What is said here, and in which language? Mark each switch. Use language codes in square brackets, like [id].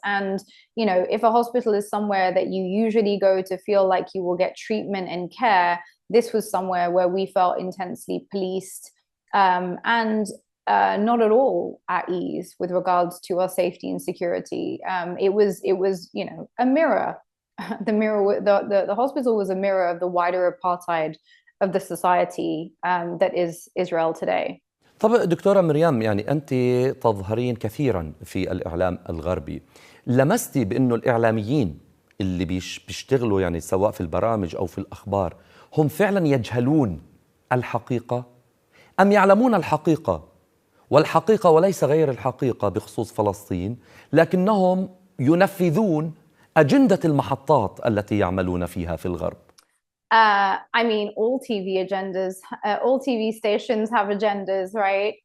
[en] And, if a hospital is somewhere that you usually go to feel like you will get treatment and care, this was somewhere where we felt intensely policed, and not at all at ease with regards to our safety and security. It was a mirror. The hospital was a mirror of the wider apartheid of the society that is Israel today. [ar] طب دكتورة مريم، يعني أنت تظهرين كثيرا في الإعلام الغربي، لمستي بأنه الإعلاميين اللي بيشتغلوا يعني سواء في البرامج أو في الأخبار هم فعلا يجهلون الحقيقة أم يعلمون الحقيقة والحقيقة وليس غير الحقيقة بخصوص فلسطين، لكنهم ينفذون أجندة المحطات التي يعملون فيها في الغرب؟ [en] I mean, all TV agendas, all TV stations have agendas, right?